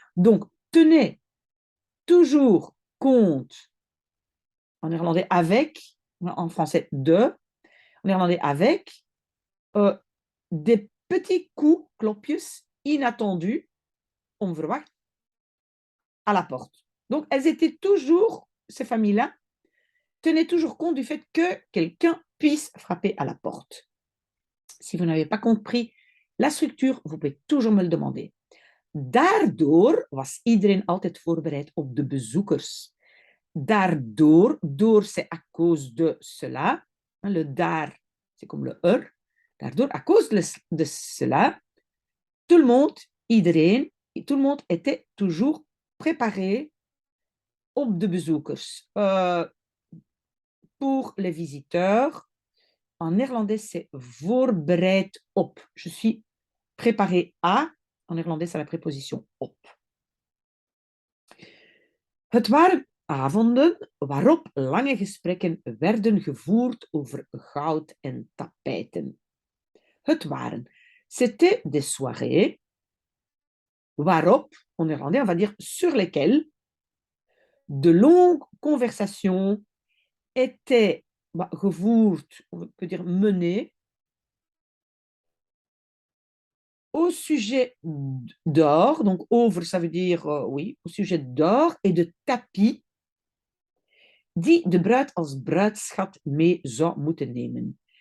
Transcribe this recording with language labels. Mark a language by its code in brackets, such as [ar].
[fr] Donc, tenez toujours compte, en néerlandais avec, en français de, en néerlandais avec, des petits coups, klopjes, inattendus, onverwacht, à la porte. Donc, elles étaient toujours, ces familles-là, tenaient toujours compte du fait que quelqu'un puisse frapper à la porte. Si vous n'avez pas compris la structure, vous pouvez toujours me le demander. [nl] Daardoor was iedereen altijd voorbereid op de bezoekers. [fr] Daardoor, door c'est à cause de cela. Le daar, c'est comme le Daardoor, à cause de cela, tout le monde, iedereen, tout le monde était toujours préparé [nl] op de bezoekers. [fr] Pour les visiteurs, en néerlandais, c'est [nl] voorbereid op. [fr] Je suis préparé à. En néerlandais, c'est la préposition op. [nl] Het waren avonden waarop lange gesprekken werden gevoerd over goud en tapijten. Het waren. [fr] C'était des soirées waarop, en néerlandais, on va dire sur lesquelles de longues conversations étaient gevoerd, on peut dire menées, au sujet d'or, donc over, ça veut dire, oui, au sujet d'or et de tapis, [nl] die de bruid als bruidschat mee zou moeten nemen.